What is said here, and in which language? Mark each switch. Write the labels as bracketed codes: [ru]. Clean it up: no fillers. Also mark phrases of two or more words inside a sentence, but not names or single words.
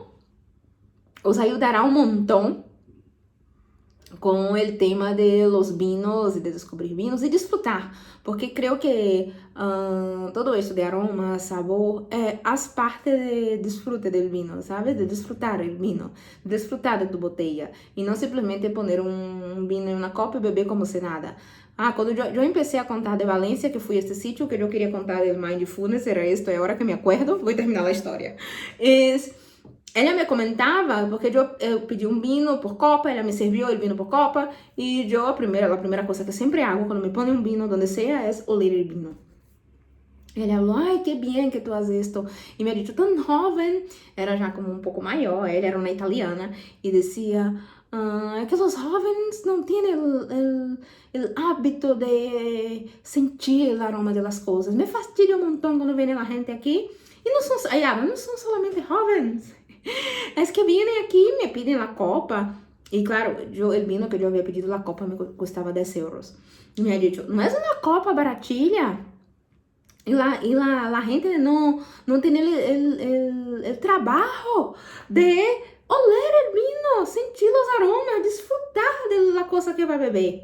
[es] Os ayudará un montón con el tema de los vinos y de descubrir vinos y disfrutar, porque creo que todo esto de aroma, sabor, haz parte de disfrute del vino, ¿sabes? De disfrutar el vino, de disfrutar de tu botella y no simplemente poner un vino en una copa y beber como si nada. [pt] Quando eu empecé a contar de Valência, que fui este sítio, que eu queria contar del Mindfulness, [es] era esto, [pt] é agora que [es] me acuerdo, [pt] vou terminar a história. Ela me comentava, porque eu pedi um vinho por copa, ela me serviu o vinho por copa, e eu, a primeira coisa que sempre hago quando me põe um vinho, [es] donde sea, [pt] é oler o vinho. Ela falou, ai, que bem que [es] tu haces esto. E me ha dicho, [pt] tão jovem, era já como um pouco maior, ela era uma italiana, e dizia, que os jovens não têm o hábito de sentir o aroma das coisas. [es] Me fastidia [pt] um montão quando vem a gente aqui, e não são solamente jovens. [es] Es que vienen aquí y me piden la copa. Y claro, el vino que yo había pedido, la copa me costaba 10 euros. Y me ha dicho, no es una copa baratilla. Y la gente no tiene el trabajo de oler el vino, sentir los aromas, disfrutar de la cosa que va a beber.